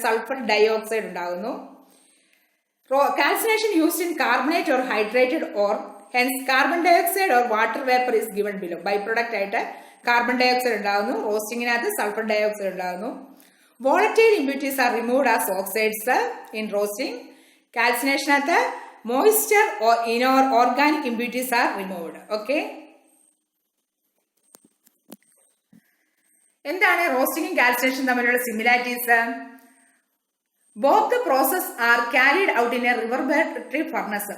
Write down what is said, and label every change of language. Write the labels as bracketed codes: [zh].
[ml] Sulphur dioxide ഉണ്ടാകുന്നു. [en] Calcination used in carbonate or hydrated ore, hence carbon dioxide or water vapor is given below. [ml] Byproduct ആയിട്ട് carbon dye oxide ഉണ്ടാകുന്നു. റോസ്റ്റിങ്ങിനകത്ത് sulphur dye oxide ഉണ്ടാകുന്നു. [en] Volatile impurities are removed as oxides in roasting. [ml] കാൽസിനേഷനകത്ത് [en] Moisture or organic impurities are removed. Okay. [ml] എന്താണ് റോസ്റ്റിംഗും കാൽസിനേഷനും തമ്മിലുള്ള similarities? [en] Both the process are carried out in a reverberatory furnace.